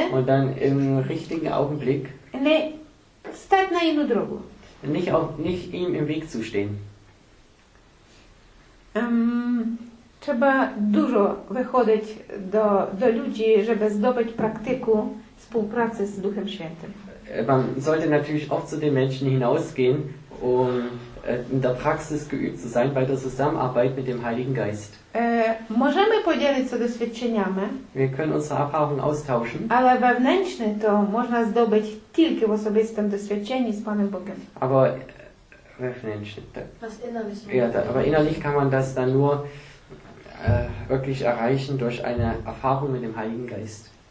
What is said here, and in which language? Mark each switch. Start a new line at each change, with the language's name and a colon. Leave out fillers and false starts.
German: und dann im richtigen Augenblick
Polish: nie stać na inną drogę.
German: nicht ihm im Weg zu stehen.
Polish: Trzeba dużo wychodzić do ludzi, żeby zdobyć praktyku współpracy z Duchem Świętym.
German: Man sollte natürlich oft zu den Menschen hinausgehen, um in der Praxis geübt zu sein bei der Zusammenarbeit mit dem Heiligen Geist.
Polish: Możemy podzielić się doświadczeniami,
German: Wir können unsere Erfahrungen austauschen,
Polish: ale wewnętrzne to można zdobyć tylko w osobistym doświadczeniu z Panem Bogiem.
German: aber
Polish: wewnętrzne,
German: Was Innerliches. ja, aber innerlich kann man das dann nur wirklich erreichen durch eine Erfahrung mit dem Heiligen Geist.